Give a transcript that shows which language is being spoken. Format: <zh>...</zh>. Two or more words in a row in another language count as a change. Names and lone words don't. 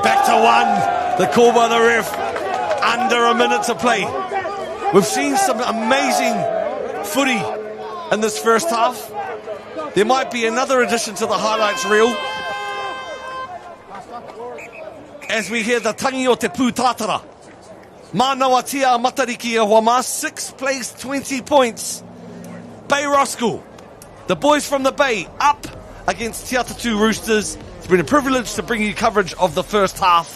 <en>The call by the ref. under a minute to play. We've seen some amazing footy in this first half. There might be another addition to the highlights reel as we hear the</en> <mi>tangi o te pūtātara. Manawa tia matariki e Huama, 6</mi> <en>plays 20 points. Bay Roskill, the boys from the Bay, up against Te Atatū Roosters. It's been a privilege to bring you coverage of the first half.</en>